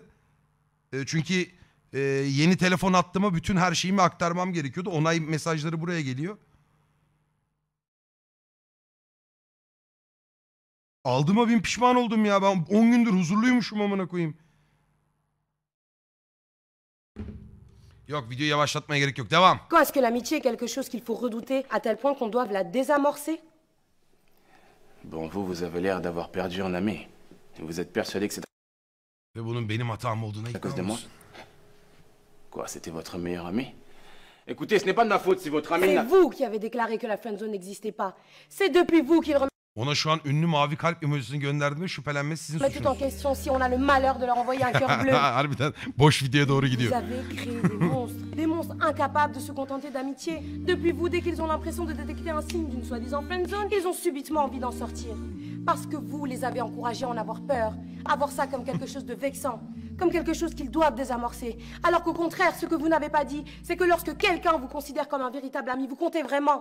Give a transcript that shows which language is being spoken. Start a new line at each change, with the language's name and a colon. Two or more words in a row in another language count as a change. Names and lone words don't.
Turkish: Çünkü yeni telefon attığıma bütün her şeyimi aktarmam gerekiyordu. Onay mesajları buraya geliyor. Aldığıma bin pişman oldum ya. Ben 10 gündür huzurluymuşum amına koyayım. Yok videoyu yavaşlatmaya gerek yok. Devam.
French: Est-ce que l'amitié est quelque chose qu'il faut redouter à tel point qu'on doive la désamorcer? Bon, vous avez l'air d'avoir perdu un ami. Vous êtes persuadé que c'est
Turkish: Ve bunun benim hatam olduğuna
French: à cause de
Turkish: ikna
French: moi?
Turkish: olsun.
French: Quoi, c'était votre meilleur ami? Écoutez, ce n'est pas de ma faute si votre ami C'est n'a... vous qui avez déclaré que la friendzone n'existait pas. C'est depuis vous qu'il remet
Turkish: Ona şu an ünlü mavi kalp emojisini gönderdiğime şüphelenmesi sizin
French: tout en
Turkish: suçunuz.
French: question si on a le malheur de leur envoyer un cœur bleu.
Turkish: Harbiden boş videoya doğru
French: Vous
Turkish: gidiyor.
French: avez créé des monstres incapables de se contenter d'amitié. Depuis vous, dès qu'ils ont l'impression de détecter un signe d'une soi-disant friendzone, ils ont subitement envie d'en sortir. Parce que vous les avez encouragés à en avoir peur, à voir ça comme quelque chose de vexant, comme quelque chose qu'ils doivent désamorcer. Alors qu'au contraire, ce que vous n'avez pas dit, c'est que lorsque quelqu'un vous considère comme un véritable ami, vous comptez vraiment.